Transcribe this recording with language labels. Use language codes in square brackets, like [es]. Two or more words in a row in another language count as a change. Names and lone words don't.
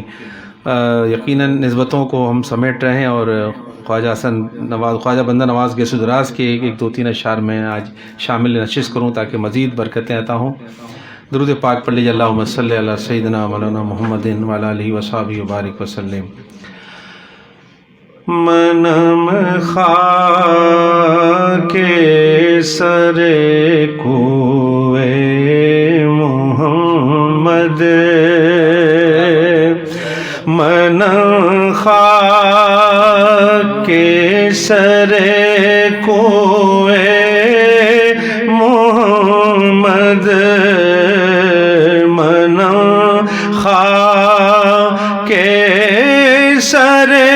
[ur] یقیناً نسبتوں کو ہم سمیٹ رہے ہیں، اور خواجہ بندہ نواز گیسو دراز کے ایک دو تین اشعار میں آج شامل نشست کروں تاکہ مزید برکتیں عطا ہوں۔ درود پاک پڑھ لیجیے، [ar] اللہم صلی علی سیدنا مولانا محمد وعلی آلہ وصحبہ وبارک وسلم۔ [fa] منم خاک سر کوئے محمد، منم خاک سر کوئے محمد، منم خاک سر